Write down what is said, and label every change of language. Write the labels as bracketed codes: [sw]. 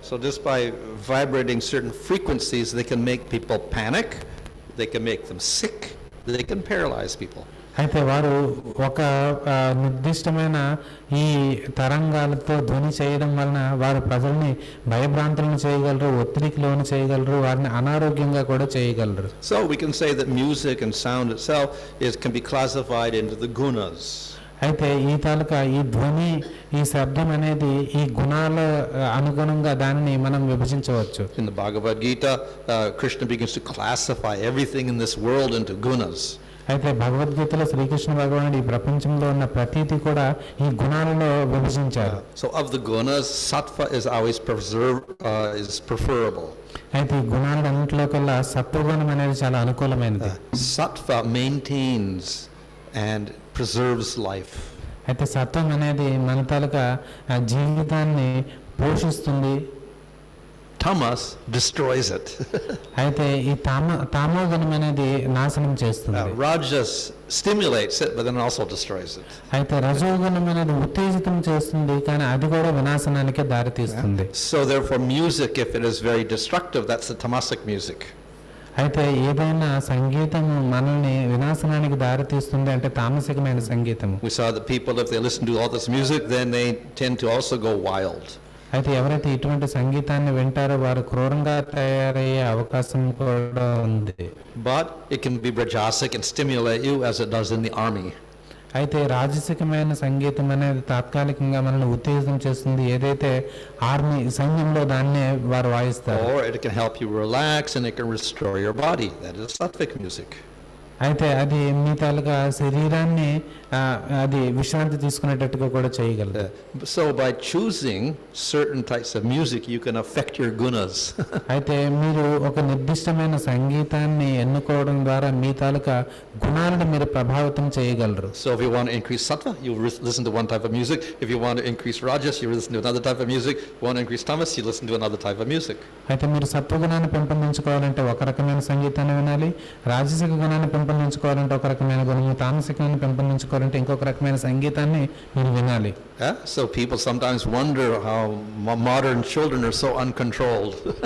[en] So just by vibrating certain frequencies, they can make people panic, they can make them sick, they can paralyze people. [te] అయితే వారు ఒక నిర్దిష్టమైన ఈ తరంగాలతో ధ్వని చేయడం వలన వారు ప్రజల్ని భయభ్రాంతులను చేయగలరు, ఒత్తిడికి లోను చేయగలరు, వారిని అనారోగ్యంగా కూడా చేయగలరు. [en] So we can say that music and sound itself can be classified into the gunas. [te] అయితే ఈ తాలూకా ఈ ధ్వని, ఈ శబ్దం అనేది ఈ గుణాల అనుగుణంగా దానిని మనం విభజించవచ్చు. [en] In the Bhagavad Gita, Krishna begins to classify everything in this world into gunas. [te] అయితే భగవద్గీతలో శ్రీకృష్ణ భగవానుడు ఈ ప్రపంచంలో ఉన్న ప్రతీతి కూడా ఈ గుణాలలో విభజించారు. [en] So of the gunas, sattva is always is preferable. [te] అయితే ఈ గుణాలన్నింటిలో కల్లా సత్వగుణం అనేది చాలా అనుకూలమైనది. [en] Sattva maintains and preserves life. [te] అయితే సత్వం అనేది మన తాలూకా జీవితాన్ని పోషిస్తుంది. [en] Tamas destroys it. [te] అయితే ఈ తామోగుణం అనేది నాశనం చేస్తుంది. [en] Rajas stimulates it, but then also destroys it. [te] అయితే రజోగుణం అనేది ఉత్తేజితం చేస్తుంది, కానీ అది కూడా వినాశనానికి దారితీస్తుంది. [en] So therefore music, if it is very destructive, that's the tamasic music. [te] అయితే ఏదైనా సంగీతము మనల్ని వినాశనానికి దారితీస్తుంది అంటే తామసికమైన సంగీతము. [en] We saw that people, if they listen to all this music, then they tend to also go wild. [te] అయితే ఎవరైతే ఇటువంటి సంగీతాన్ని వింటారో వారు క్రూరంగా తయారయ్యే అవకాశం కూడా ఉంది. [en] But it can be rajasic and stimulate you as it does in the army. [te] అయితే రాజసికమైన సంగీతం అనేది తాత్కాలికంగా మనల్ని ఉత్తేజితం చేస్తుంది, ఏదైతే ఆర్మీ సైన్యంలో దాన్నే వారు వాయిస్తారు. [en] Or it can help you relax and it can restore your body. That is sattvic music. [te] అయితే అది మీ తాలూకా శరీరాన్ని అది విశ్రాంతి తీసుకునేటట్టుగా కూడా చేయగలదు. [en] So by choosing certain types of music, you can affect your gunas. [te] అయితే మీరు ఒక నిర్దిష్టమైన సంగీతాన్ని ఎన్నుకోవడం ద్వారా మీ తాలూకా గుణాలను మీరు ప్రభావితం చేయగలరు. [en] So if you want to increase sattva, you listen to one type of music. If you want to increase rajas, you listen to another type of music. If you want to increase tamas, you listen to another type of music. [te] అయితే మీరు సత్వగుణాన్ని పెంపొందించుకోవాలంటే ఒక రకమైన సంగీతాన్ని వినాలి, రాజసిక గుణాన్ని పెంపొందించుకోవాలంటే ఒక రకమైన గుణము, తామసికాన్ని పెంపొందించుకోవాలంటే ఇంకొక రకమైన సంగీతాన్ని మీరు వినాలి. [en] So people sometimes wonder how modern children are so uncontrolled.